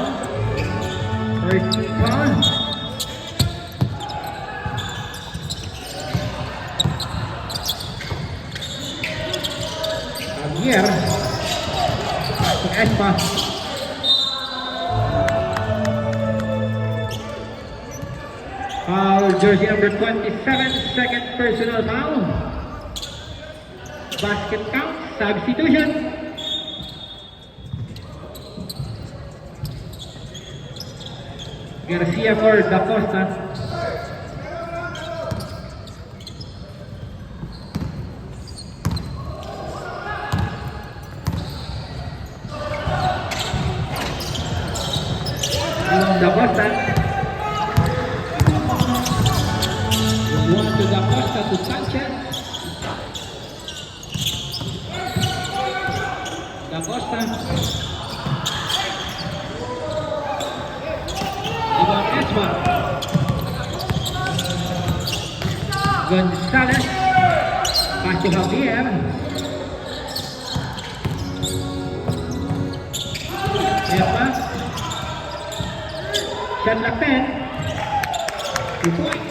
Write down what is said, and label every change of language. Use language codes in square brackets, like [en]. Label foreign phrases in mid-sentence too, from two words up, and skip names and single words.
[en] First team foul. Javier. [tl] Pasok Espa. [en] Foul, jersey number 27, second personal foul. Basket count, substitution. Garcia for Dacosta. Dacosta. One to Dacosta to Sanchez. Dacosta. [tl] Ibang Esma. [en] Gonzalez. Pass to Javier. Esma. Shot clock 10. 2 points.